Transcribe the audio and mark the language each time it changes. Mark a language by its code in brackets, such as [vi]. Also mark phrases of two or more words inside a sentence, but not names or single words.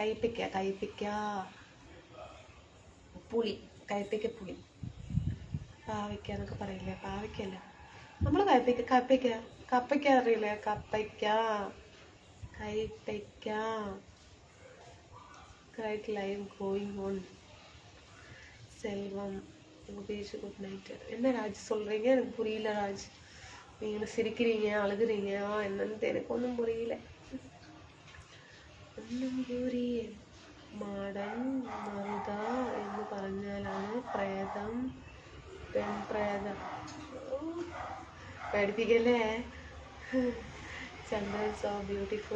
[ml] കയ്പ്പിക്ക പുളി. കയ്പ്പിക്ക പുളി. പാവയ്ക്ക എന്നൊക്കെ പറയില്ലേ? പാവയ്ക്കല്ല, നമ്മൾ കപ്പയ്ക്ക അറിയില്ലേ? കയ്പ്പയ്ക്ക. [en] right live going on. [ta] செல்வம் யோகேஷ் [en] good night. [ta] என்ன ராஜ் சொல்கிறீங்க? எனக்கு புரியல ராஜ். நீங்கள் சிரிக்கிறீங்க, அழுகுறீங்க, என்னன்னு எனக்கு ஒன்றும் புரியல. [ml] ഒന്നും പുരിയ. മാടൻ മറുത എന്ന് പറഞ്ഞാലാണ് പ്രേതം, പെൺപ്രേതം. പഠിപ്പിക്കല്ലേ? ചന്ദ്രൻ [en] so beautiful.